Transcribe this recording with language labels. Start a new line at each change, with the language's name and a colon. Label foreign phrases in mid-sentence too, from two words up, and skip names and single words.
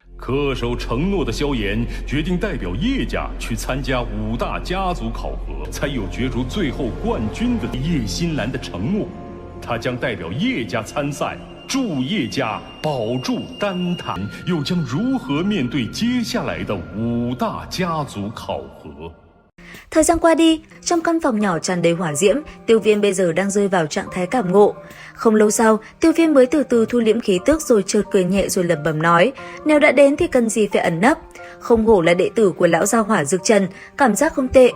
Chinese: 恪守承诺的萧炎决定代表叶家去参加5大家族考核，才有角逐最后冠军的叶欣兰的承诺。他将代表叶家参赛，助叶家保住丹坛，又将如何面对接下来的5大家族考核？
Vietnamese: Thời gian qua đi, trong căn phòng nhỏ tràn đầy hỏa diễm, Tiêu Viêm bây giờ đang rơi vào trạng thái cảm ngộ. Không lâu sau, Tiêu Viêm mới từ từ thu liễm khí tức rồi chợt cười nhẹ rồi lẩm bẩm nói, nếu đã đến thì cần gì phải ẩn nấp. Không hổ là đệ tử của lão gia hỏa Dược Trần, cảm giác không tệ.